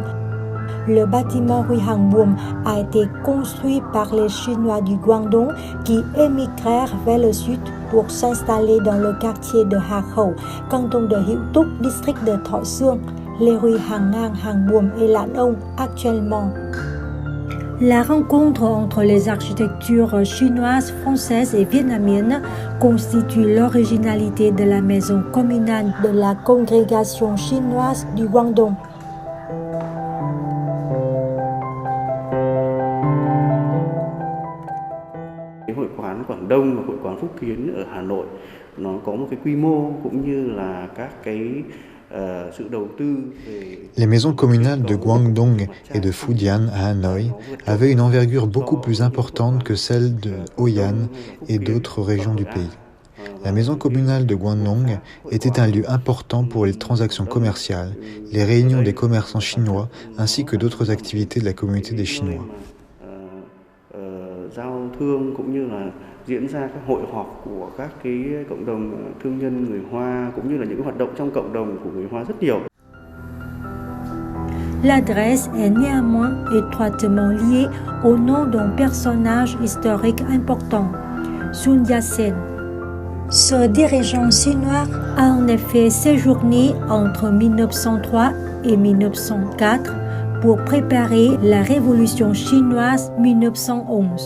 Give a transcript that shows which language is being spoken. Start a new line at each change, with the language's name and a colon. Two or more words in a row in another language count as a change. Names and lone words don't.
French: Le bâtiment rue Hàng Buồm a été construit par les Chinois du Guangdong qui émigrèrent vers le sud pour s'installer dans le quartier de Hà Khẩu, canton de Hữu Túc, district de Thọ Xuân, les rues Hàng Ngang, Hàng Buồm et Lan Ông actuellement. La rencontre entre les architectures chinoises, françaises et vietnamiennes constitue l'originalité de la maison communale de la congrégation chinoise du Guangdong.
Vietnamese: Hội quán Quảng Đông và hội quán Phúc Kiến ở Hà Nội nó có một cái quy mô cũng như là các cái
French: Les maisons communales de Guangdong et de Fujian à Hanoï avaient une envergure beaucoup plus importante que celle de Hoi An et d'autres régions du pays. La maison communale de Guangdong était un lieu important pour les transactions commerciales, les réunions des commerçants chinois ainsi que d'autres activités de la communauté des Chinois.
Vietnamese: Diễn ra các hội họp của các cái cộng đồng thương nhân người Hoa cũng như là những hoạt động trong cộng đồng của người Hoa rất nhiều.
French: L'adresse est néanmoins étroitement liée au nom d'un personnage historique important, Sun Yat-sen. Ce dirigeant chinois a en effet séjourné entre 1903 et 1904 pour préparer la révolution chinoise 1911.